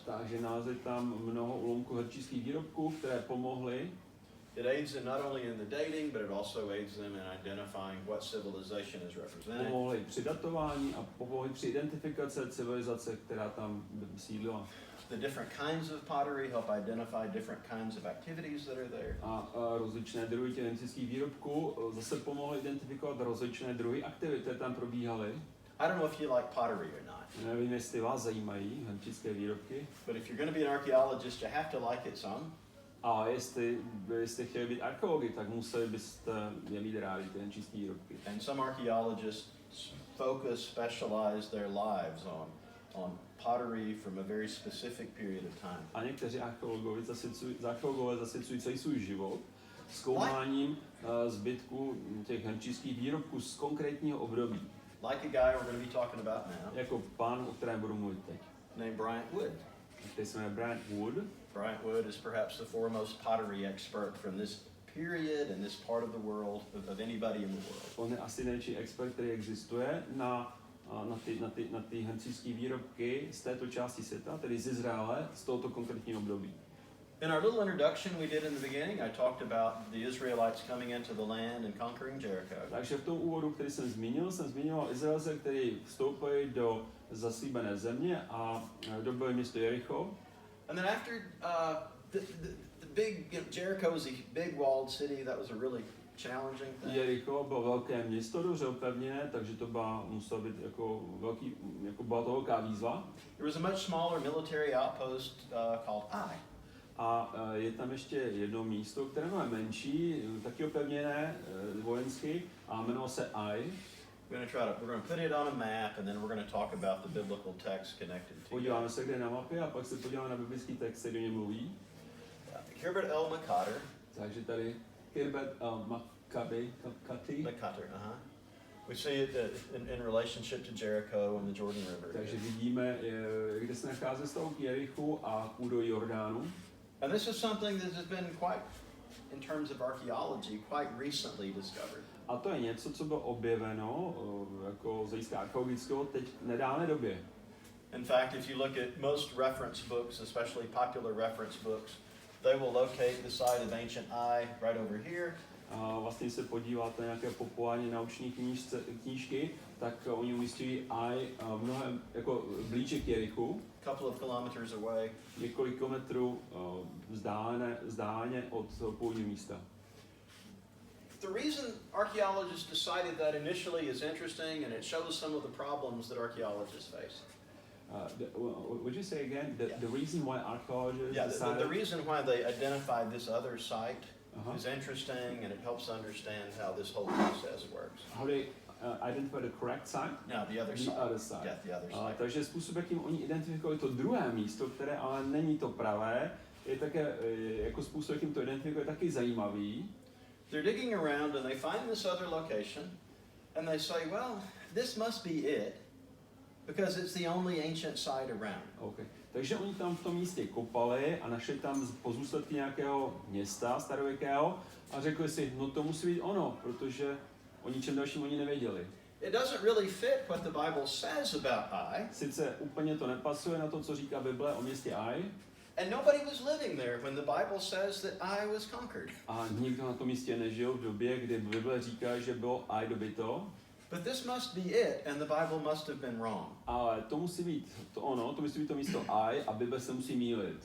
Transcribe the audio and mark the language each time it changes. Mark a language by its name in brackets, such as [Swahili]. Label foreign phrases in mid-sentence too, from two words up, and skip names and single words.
[Czech] Takže nalezli tam mnoho úlomků hrnčířských výrobků, které pomohly. [English] It aids them not only in the dating, but it also aids them in identifying what civilization is represented. [Czech] Pomohly při datování a pomohly při identifikaci civilizace, která tam sídlila. [English] The different kinds of pottery help identify different kinds of activities that are there. [Czech] A rozličné druhy těch hrnčířských výrobků zase pomohly identifikovat rozličné druhy aktivit, které tam probíhaly. [English] I don't know if you like pottery or not. [Czech] Nevím, jestli vás zajímají hrnčířské výrobky. [English] But if you're going to be an archaeologist, you have to like it some. [Czech] A jestli byste chtěli být archeologi, tak museli byste je mít rádi ty hrnčířské výrobky. [English] And some archaeologists specialize their lives on pottery from a very specific period of time. [Czech] A někteří archeologové zasvěcují celý svůj život zkoumáním zbytků těch hrnčířských výrobků z konkrétního období. [English] Like a guy we're going to be talking about now. [Czech] Jako pán, o kterém budu mluvit teď. [English] Named Bryant Wood. [Czech] Který se jmenuje Bryant Wood. [English] Bryant Wood is perhaps the foremost pottery expert from this period and this part of the world of anybody in the world. [Czech] On je asi největší expert, který existuje na ty hrnčířské výrobky z této části světa, tedy z Izraele, z tohoto konkrétního období. [English] In our little introduction we did in the beginning, I talked about the Israelites coming into the land and conquering Jericho. [Czech] Takže v tom úvodu, který jsem zmiňoval Izraelce, kteří vstoupili do zaslíbené země a dobyli město Jericho. [English] And then after the big, Jericho was a big walled city. That was a really challenging thing. [Czech] Jericho bylo velké město, dobře opevněné, takže to muselo být byla to velká výzva. [English] There was a much smaller military outpost called Ai. [Czech] A je tam ještě jedno místo, které je menší, taky opevněné vojensky, a jmenovalo se Ai. [English] We're going to put it on a map, and then we're going to talk about the biblical text connected to it. [Czech] Podíváme se, kde je na mapě, a pak se podíváme na biblický text, který do něj mluví. Herbert L. McCotter. Takže tady Herbert L. McCotter, [English] We see it in relationship to Jericho and the Jordan River. [Czech] Takže vidíme, kde se nachází vztah k Jerichu a k údolí Jordánu. [English] And this is something that has been quite, in terms of archaeology, quite recently discovered. [Czech] A to je něco, co bylo objeveno jako z hlediska archeologického teď v nedávné době. [English] In fact, if you look at most reference books, especially popular reference books, they will locate the site of ancient Ai right over here. [Czech] A vlastně se podíváte na nějaké populární nauční knížky, tak oni umístějí Ai mnohem jako blíže k Jerichu. [English] Couple of kilometers away. [Czech] Několik kilometrů vzdáleně od původního místa. [English] The reason archaeologists decided that initially is interesting, and it shows some of the problems that archaeologists face. Would you say again the reason why archaeologists decided? The reason why they identified this other site is interesting, and it helps understand how this whole process works. How they identify the correct site? No, the other side. Yeah, the other side. [Czech] Takže způsob, jakým oni identifikovali to druhé místo, které ale není to pravé, je také jako způsob, jakým to identifikuje, taky zajímavý. [English] They're digging around and they find this other location and they say, well, this must be it because it's the only ancient site around. Okay. [Czech] Takže oni tam v tom místě kopali a našli tam pozůstatky nějakého města starověkého a řekli si, no to musí být ono, protože o ničem dalším oni nevěděli. [English] It doesn't really fit what the Bible says about Ai. [Czech] Sice úplně to nepasuje na to, co říká Bible o městě Ai. [English] And nobody was living there when the Bible says that Ai was conquered. [Czech] A nikdo na tom místě nežil v době, kdy Bible říká, že bylo Ai dobyto. [English] But this must be it, and the Bible must have been wrong. [Czech] Ale to musí být to ono, to musí být to místo Ai a Bible se musí mýlit.